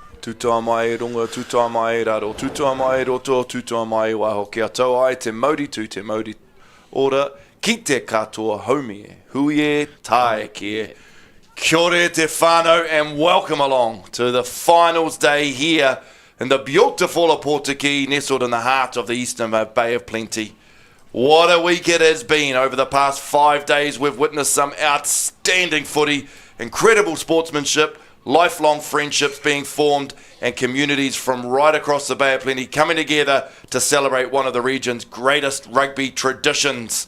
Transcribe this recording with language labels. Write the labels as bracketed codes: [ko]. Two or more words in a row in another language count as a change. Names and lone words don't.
[mi] Tūtoa mai runga, tūtoa mai raro, tūtoa mai roto, tūtoa mai waho. Kia tau ai te mauritu, te mauri ora, ki te katoa haumi e, hui e, tae ki e. Kia ora te whānau [en] and welcome along to the finals day here in the beautiful Aotearoa, nestled in the heart of the Eastern Bay of Plenty. What a week it has been. Over the past 5 days, we've witnessed some outstanding footy, incredible sportsmanship, lifelong friendships being formed, and communities from right across the Bay of Plenty coming together to celebrate one of the region's greatest rugby traditions.